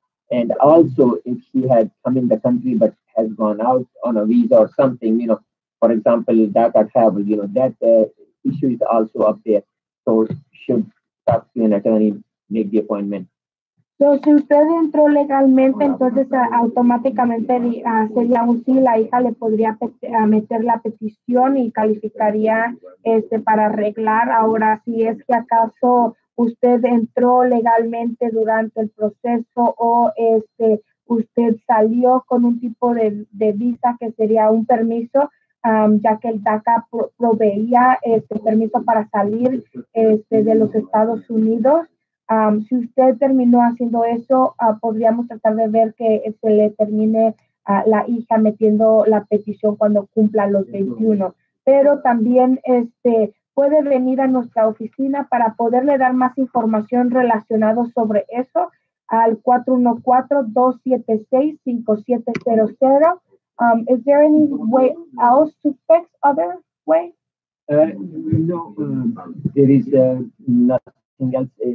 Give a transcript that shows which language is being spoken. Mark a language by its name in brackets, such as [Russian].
[English] And also, if she had come in the country but has gone out on a visa or something, for example, DACA travel, that issue is also up there. So, should talk to an attorney, make the appointment. [Spanish] So, si usted entró legalmente, entonces automáticamente sería un sí, la hija le podría meter la petición y calificaría para arreglar. Ahora, si es que acaso usted entró legalmente durante el proceso o usted salió con un tipo de visa que sería un permiso, ya que el DACA proveía este permiso para salir de los Estados Unidos. Si usted terminó haciendo eso, podríamos tratar de ver que se le termine la hija metiendo la petición cuando cumpla los 21. Pero también puede venir a nuestra oficina para poderle dar más información relacionada sobre eso al 414-276-5700. [English] Is there any way else to fix other way? No, there is nothing else.